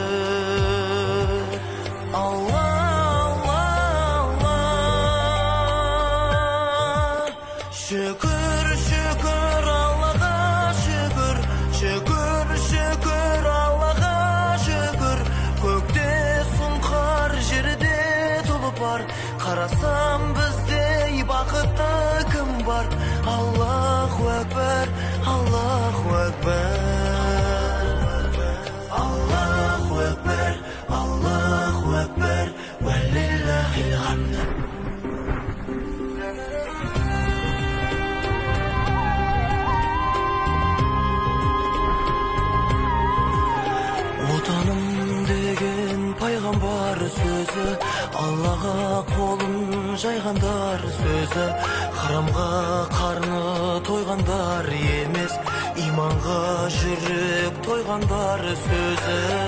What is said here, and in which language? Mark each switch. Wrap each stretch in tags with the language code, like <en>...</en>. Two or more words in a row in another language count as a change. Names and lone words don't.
<kk>Алла, Алла, Алла, шүкір, шүкір Аллаға, шүкір, шүкір, шүкір Аллаға, шүкір. Көкте сұңқар, жерде тұлпар, қарасам біздей бақытты кім бар?</kk> <ar>الله أكبر، الله أكبر، الله أكبر، الله أكبر، ولله الحمد.</ar> <kk>Отаным деген пайғамбар сөзі, Аллаға қолын жайғандар сөзі, харамға қарны тойғандар емес, иманға жүрек тойғандар сөзі.</kk>